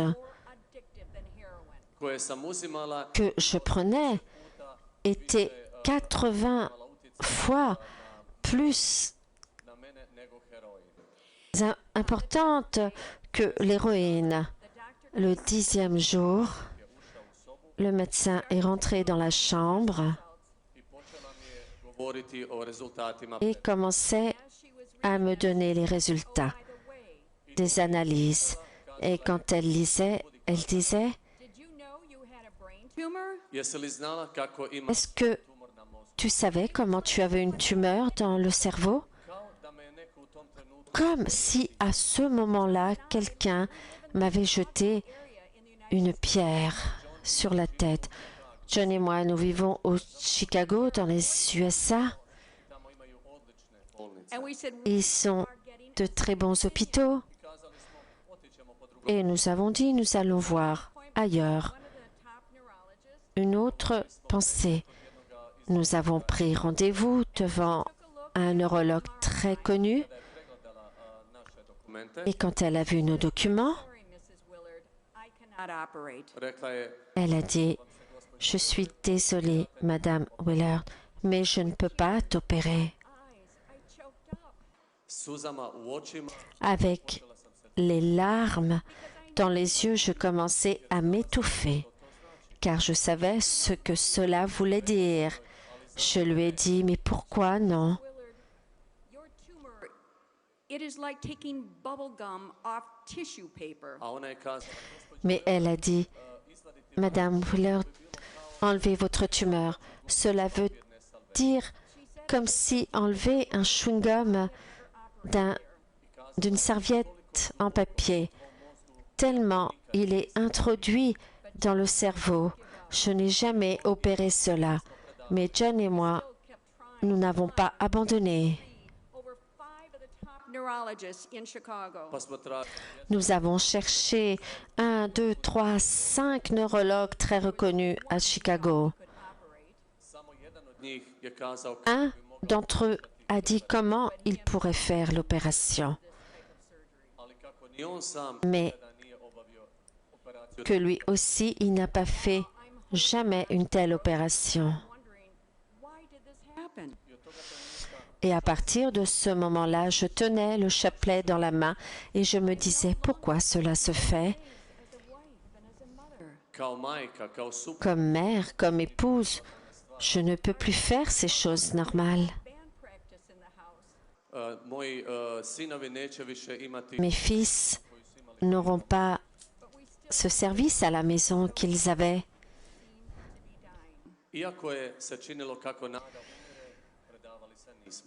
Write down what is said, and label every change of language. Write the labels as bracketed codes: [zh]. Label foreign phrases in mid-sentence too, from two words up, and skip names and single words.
[en] more addictive than heroin. [hr] koje sam uzimala [fr] que je prenais était 80 fois plus [hr] na mene nego heroin. [fr] importante que l'héroïne. Le 10e jour, le médecin est rentré dans la chambre [hr] I počela mi je govoriti o rezultatima [fr] et commençait à me donner les résultats des analyses. Et quand elle lisait, elle disait, [en] Did you know you had a brain tumor? [hr] Jesi li znala kako ima [fr] est-ce que [hr] tumor na mozgu? [fr] tu savais comment tu avais une tumeur dans le cerveau? [hr] Kao da me je neko u tom trenutku [fr] Comme si à ce moment-là, quelqu'un m'avait jeté une pierre sur la tête. John et moi, nous vivons au Chicago, dans les USA. [hr] tamo imaju odlične bolnice. [en] And we said [fr] Ils sont de très bons hôpitaux. [hr] Kazali smo otićemo po drugo. [fr] Et nous avons dit, nous allons voir ailleurs. [en] one of the top neurologists [fr] Une autre pensée. Nous avons pris rendez-vous devant un neurologue très connu. [hr] Pregledala naše dokumente. [fr] Et quand elle a vu nos documents, [en] sorry Mrs. Willard, I cannot operate. [hr] Rekla je, [fr] elle a dit, je suis désolée, Madame Willard, mais je ne peux pas t'opérer. [en] Eyes, I choked up. [hr] suzama u očima, [fr] Avec les larmes dans les yeux, je commençais à m'étouffer, car je savais ce que cela voulait dire. Je lui ai dit, mais pourquoi non? [en] Willard, your tumor It is like taking bubble gum off tissue paper. [hr] A ona je kazala, [fr] Mais elle a dit, Madame Willard, enlevez votre tumeur. Cela veut dire comme si enlever un chewing-gum d'une serviette en papier. Tellement il est introduit dans le cerveau. Je n'ai jamais opéré cela. Mais John et moi, nous n'avons pas abandonné. [en] Over 5 of the top neurologists in Chicago. [hr] pa smo tražili. [fr] Nous avons cherché 1, 2, 3, 5 neurologues très reconnus à Chicago. [hr] Samo jedan od njih je kazao [fr] Un d'entre eux a dit comment il pourrait faire l'opération, [hr] ali kako ni on sam [fr] mais [hr] nikada nije obavio operaciju. [fr] que lui aussi, il n'a pas fait jamais une telle opération. [en] Wondering, why did this happen? [fr] Et à partir de ce moment-là, je tenais le chapelet dans la main et je me disais pourquoi cela se fait. [en] As a wife and as a mother. [hr] Kao majka, kao supruga, [fr] Comme mère, comme épouse, je ne peux plus faire ces choses normales. [en] Band practice in the house. [hr] moji sinovi neće više imati [fr] Mes fils n'auront pas ce service à la maison qu'ils avaient. [hr] iako je se činilo kako nada umire, predavali se nismo.